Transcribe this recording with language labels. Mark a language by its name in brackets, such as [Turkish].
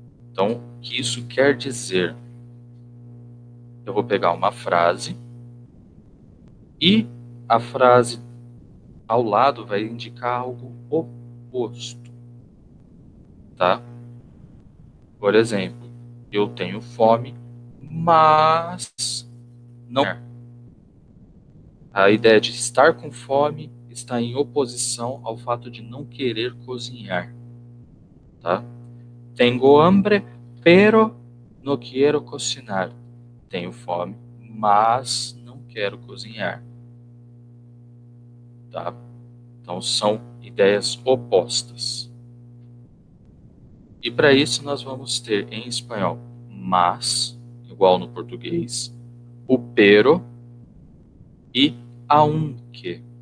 [Portuguese] Então, o que isso quer dizer? Eu vou pegar uma frase e a frase ao lado vai indicar algo oposto, tá? Por exemplo, eu tenho fome, mas não. A ideia de estar com fome está em oposição ao fato de não querer cozinhar, tá? [Spanish] Tengo hambre, pero no quiero cocinar. [Portuguese] Tenho fome, mas não quero cozinhar, tá? Então são ideias opostas. E para isso nós vamos ter em espanhol mas, igual no português, o pero e aunque.